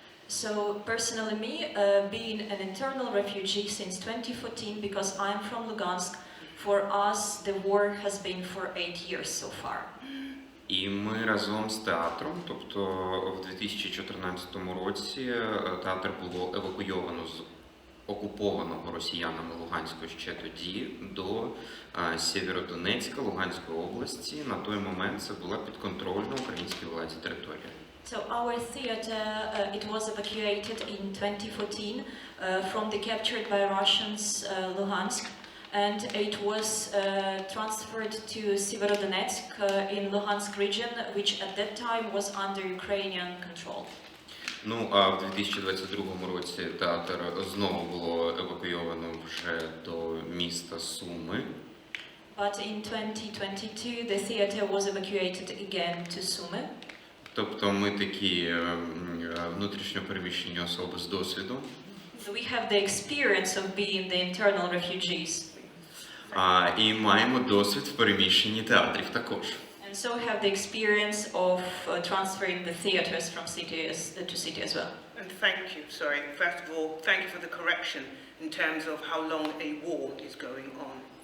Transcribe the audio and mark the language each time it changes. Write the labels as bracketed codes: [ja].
[en] So personally me, being an internal refugee since 2014, because I'm from Lugansk, for us the war has been for 8 years so far. [uk] І ми разом з театром, тобто в 2014 році театр було евакуйовано з окупованого росіянами Луганську ще тоді до Сєвєродонецька, Луганської області. На той момент це була підконтрольна українській владі територія. [en] So our theater, it was evacuated in 2014 from the captured by Russians Luhansk, and it was transferred to Severodonetsk in Luhansk region, which at that time was under Ukrainian control. [uk] А в 2022 році театр знову було евакуйовано вже до міста Суми. [en] But in 2022 the theater was evacuated again to Sumy. [uk] Тобто ми такі внутрішньо переміщені особи з досвідом. [en] So we have the experience of being the internal refugees. [uk] І маємо досвід в переміщенні театрів також. [en] And so we have the experience of transferring the theaters from to city as well. And thank you, first of all, thank you for the correction in terms of how long a war is going on.